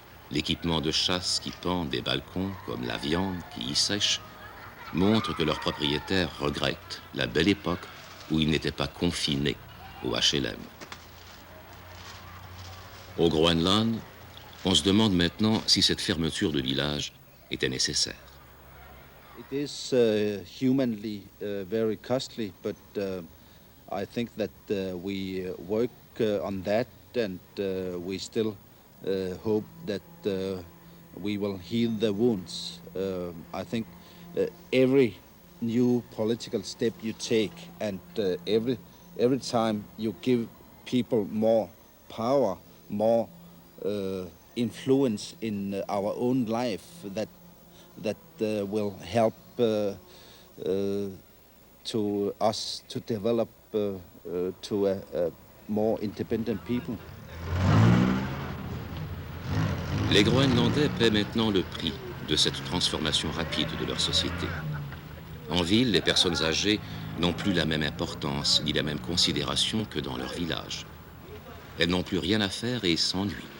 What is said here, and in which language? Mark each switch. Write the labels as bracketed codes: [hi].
[fr] L'équipement de chasse qui pend des balcons, comme la viande qui y sèche, montre que leurs propriétaires regrettent la belle époque où ils n'étaient pas confinés au HLM. Au Groenland, on se demande maintenant si cette fermeture de village était nécessaire. [en] It is humanly very costly, but I think that we work on that, and we still hope that we will heal the wounds. I think every new political step you take, and every time you give people more power, more influence in our own life, that will help to us to develop to a more independent people. [fr] Les Groenlandais paient maintenant le prix de cette transformation rapide de leur société. En ville, les personnes âgées n'ont plus la même importance ni la même considération que dans leur village. Elles n'ont plus rien à faire et s'ennuient.